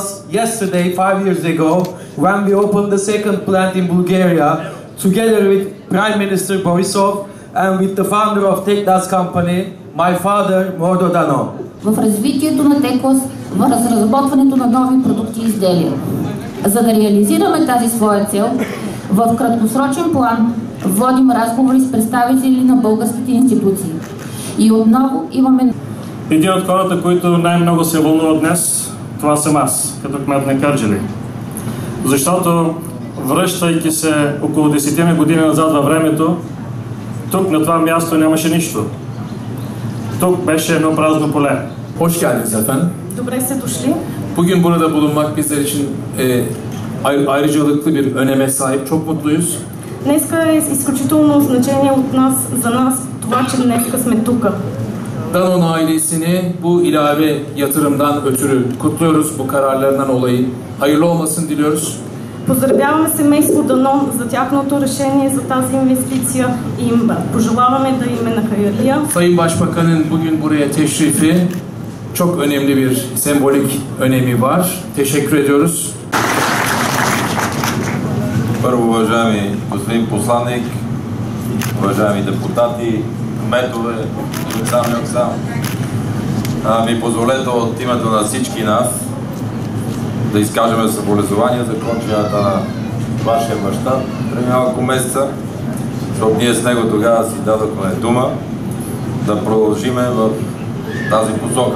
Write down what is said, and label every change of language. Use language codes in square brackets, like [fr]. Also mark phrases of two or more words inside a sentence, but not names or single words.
[en] yesterday, 5 years ago, when we opened the second plant in Bulgaria, together with Prime Minister Borisov and with the founder of Teklas company, my father, Mordo Dano. [bg] В развитието на Теклас, в разработването на нови продукти и изделия. За да реализираме тази своя цел, в краткосрочен план водим разговори с представители на българските институции. И отново имаме... Един от хората, които най-много се вълнуват днес, това съм аз, като кмет на Кърджали. Защото, връщайки се около 10 години назад във времето, тук на това място нямаше нищо. Tuк беше едно празно поле. [tr] Hoş geldiniz efendim. [bg] Добре сте дошли. [tr] Bugün burada bulunmak bizler için ayrıcalıklı bir öneme sahip. Çok mutluyuz. [bg] Днеска е изключително значение за нас това, че днеска сме тук. [tr] Danone ailesini bu ilave yatırımdan ötürü kutluyoruz, bu kararlarından dolayı. Hayırlı olmasını diliyoruz. [bg] Поздравяваме семейство Данон за тяхното решение за тази инвестиция и им пожелаваме да им е на хайырлия. [tr] Sayın Başbakan'ın bugün buraya teşrifi çok önemli bir sembolik önemi var. Teşekkür ediyoruz. [bg] Първо, уважаеми господин посланник, уважаеми депутати, кметове, ми позволете от името на всички нас да изкажем съболезнования за кончината на вашия баща преди малко месеца, защото ние с него тогава си дадохме дума да продължиме в тази посока.